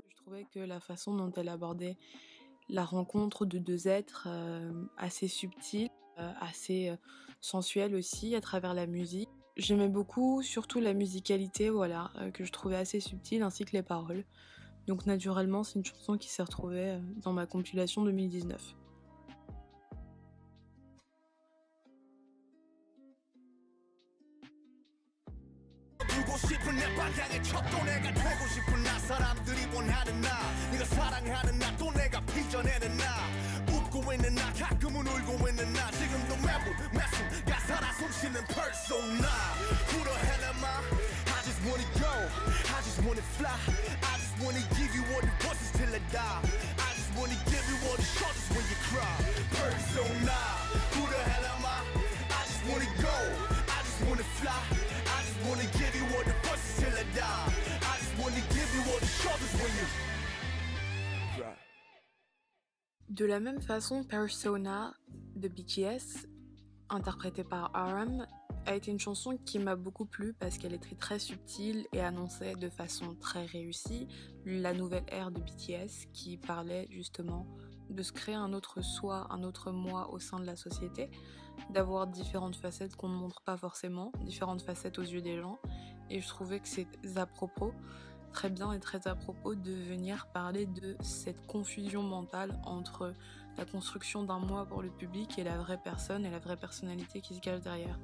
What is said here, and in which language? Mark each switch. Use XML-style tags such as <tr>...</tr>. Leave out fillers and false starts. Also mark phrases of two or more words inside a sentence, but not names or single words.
<fr>Je trouvais que la façon dont elle abordait la rencontre de deux êtres assez subtile, assez sensuelle aussi à travers la musique. J'aimais beaucoup, surtout la musicalité, voilà, que je trouvais assez subtile, ainsi que les paroles. Donc naturellement, c'est une chanson qui s'est retrouvée dans ma compilation 2019.</fr> <ko>싶은 내 방향의 척도 내가 되고 싶은 나 사람들이 원하는 나 네가 사랑하는 나 또 내가 빚어내는 나 웃고 있는 나 가끔은 울고 있는 나 지금도 매부 매순 가사라 숨쉬는 persona</ko> <en>Who the hell am I? I just wanna go I just wanna fly I just wanna give you all the voices till I die I just wanna give you all the shoulders when you cry Persona Who the hell am I? I just wanna go I just wanna fly I just wanna give you all the voices till I die I just wanna give you all the shoulders when you cry.</en> <fr>De la même façon, Persona de BTS, interprétée par RM, a été une chanson qui m'a beaucoup plu parce qu'elle était très subtile et annonçait de façon très réussie la nouvelle ère de BTS qui parlait justement de se créer un autre soi, un autre moi au sein de la société, d'avoir différentes facettes qu'on ne montre pas forcément, différentes facettes aux yeux des gens, et je trouvais que c'est à propos, très bien et très à propos de venir parler de cette confusion mentale entre la construction d'un moi pour le public et la vraie personne et la vraie personnalité qui se cache derrière.</fr>